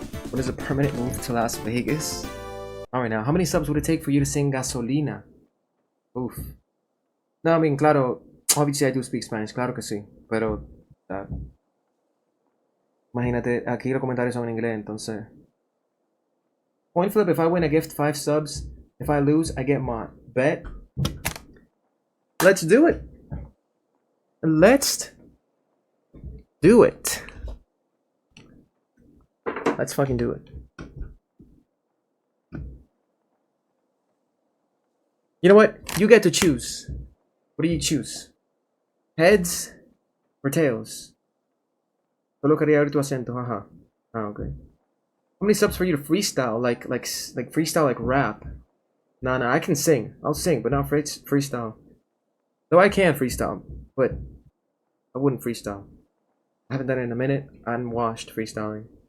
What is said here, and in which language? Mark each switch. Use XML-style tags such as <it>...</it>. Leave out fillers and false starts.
<en>What is a permanent move to Las Vegas? Alright now, how many subs would it take for you to sing Gasolina? Oof. No, I mean, claro, obviously I do speak Spanish, claro que sí, pero...</en> <es>imagínate, aquí los comentarios son en inglés, entonces...</es> <en>Coin flip, if I win I gift 5 subs, if I lose I get mod. Bet? Let's do it! Let's do it! Let's fucking do it. You know what? You get to choose. What do you choose? Heads or tails?</en> <es>Solo quería oír tu acento, haha.</es> <en>Ah, okay. How many subs for you to freestyle? Like freestyle like rap? Nah, I can sing. I'll sing, but not freestyle. Though I can freestyle, but I wouldn't freestyle. I haven't done it in a minute. I'm washed freestyling.</en>